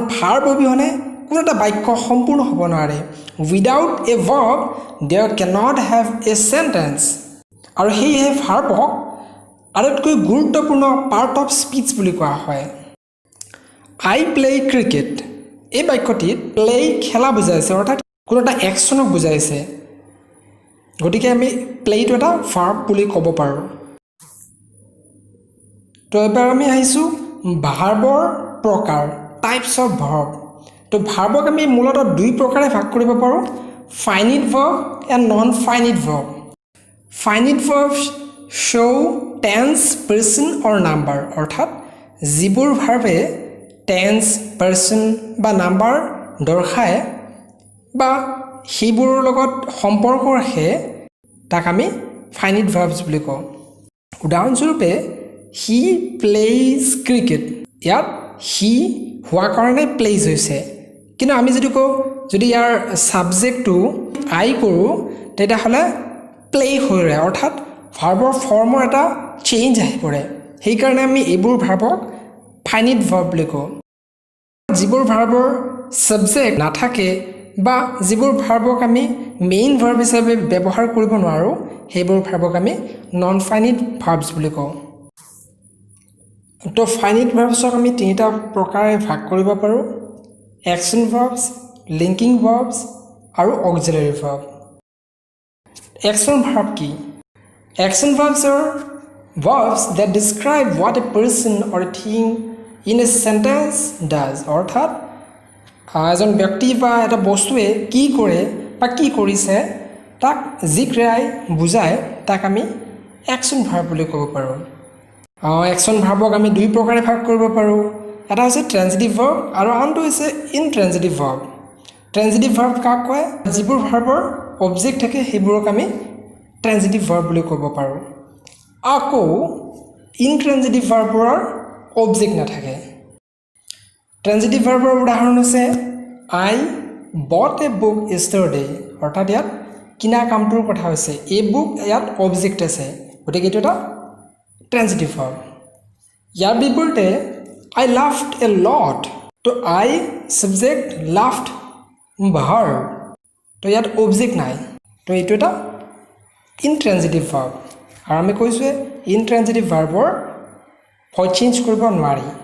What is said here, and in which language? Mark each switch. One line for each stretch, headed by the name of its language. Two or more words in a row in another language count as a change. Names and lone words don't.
Assamese: ভাৰ্ব অবিহনে কোনো এটা বাক্য সম্পূৰ্ণ হ'ব নোৱাৰে
English: without a verb there cannot have a sentence
Assamese: আৰু সেয়েহে ভাৰ্বক আটাইতকৈ গুৰুত্বপূৰ্ণ
English: part of speech
Assamese: বুলি কোৱা হয়
English: I play cricket
Assamese: এই বাক্যটিত প্লে খেলা বুজাইছে অৰ্থাৎ কোনো এটা একশ্যনক বুজাইছে গতিকে আমি প্লেটো এটা ভাৰ্ব বুলি ক'ব পাৰোঁ তো এবাৰ আমি আহিছোঁ ভাৰ্বৰ প্ৰকাৰ
English: types of verb
Assamese: তো ভাৰ্বক আমি মূলতঃ দুই প্ৰকাৰে ভাগ কৰিব পাৰোঁ
English: finite verb and non finite verb finite verb show tense person or number
Assamese: অৰ্থাৎ যিবোৰ ভাৰ্বে
English: tense person
Assamese: বা নাম্বাৰ দৰ্শায় বা সেইবোৰৰ লগত সম্পৰ্ক ৰাখে তাক আমি
English: finite verbs
Assamese: বুলি কওঁ উদাহৰণস্বৰূপে
English: he plays cricket
Assamese: ইয়াত he হোৱা কাৰণে প্লেজ হৈছে কিন্তু আমি যদি কওঁ যদি ইয়াৰ ছাবজেক্টটো আই কৰোঁ তেতিয়াহ'লে প্লে হৈ ৰয় অৰ্থাৎ ভাৰ্বৰ ফৰ্মৰ এটা চেঞ্জ আহি পৰে সেইকাৰণে আমি এইবোৰ ভাৰ্বক
English: finite verb
Assamese: বুলি কওঁ যিবোৰ ভাৰ্বৰ ছাবজেক্ট নাথাকে বা যিবোৰ ভাৰ্বক আমি
English: main verb
Assamese: হিচাপে ব্যৱহাৰ কৰিব নোৱাৰোঁ সেইবোৰ ভাৰ্বক আমি
English: non finite verbs
Assamese: বুলি কওঁ
English: তো ফাইনিট ভাৰ্বছক
Assamese: আমি তিনিটা প্ৰকাৰে ভাগ কৰিব পাৰোঁ
English: একশ্যন ভাৰ্বছ লিংকিং ভাৰ্বছ আৰু অক্সিলাৰী ভাৰ্ব একশ্যন ভাৰ্ব কি Action verbs are verbs that describe what a person or a thing in a sentence does.
Assamese: অৰ্থাৎ এজন ব্যক্তি বা এটা বস্তুৱে কি কৰে বা কি কৰিছে তাক যি ক্ৰিয়াই বুজায় তাক আমি
English: action verb
Assamese: বুলি ক'ব পাৰোঁ
English: action verbক
Assamese: আমি দুই প্ৰকাৰে ভাগ কৰিব পাৰোঁ এটা হৈছে
English: transitive verb
Assamese: আৰু আনটো হৈছে
English: intransitive verb transitive verb
Assamese: কাক কয় যিবোৰ ভাৰ্বৰ অবজেক্ট থাকে সেইবোৰক আমি
English: transitive verb
Assamese: বুলি ক'ব পাৰোঁ আকৌ ইনট্ৰানজিটিভ ভাৰ্বৰৰ অবজেক্ট নাথাকে
English: transitive verb
Assamese: উদাহৰণ হৈছে
English: I bought a book yesterday
Assamese: অৰ্থাৎ ইয়াত কিনা কামটোৰ কথা হৈছে
English: a book
Assamese: ইয়াত অবজেক্ট আছে গতিকে এইটো এটা
English: transitive verb
Assamese: ইয়াৰ বিপৰীতে
English: I laughed a lot
Assamese: তো
English: I subject laughed verb
Assamese: তো ইয়াত অবজেক্ট নাই তো এইটো এটা
English: intransitive verb
Assamese: আৰু আমি কৈছোঁৱে ইনট্ৰানজিটিভ ভাৰ্বৰ
English: voice change
Assamese: কৰিব নোৱাৰি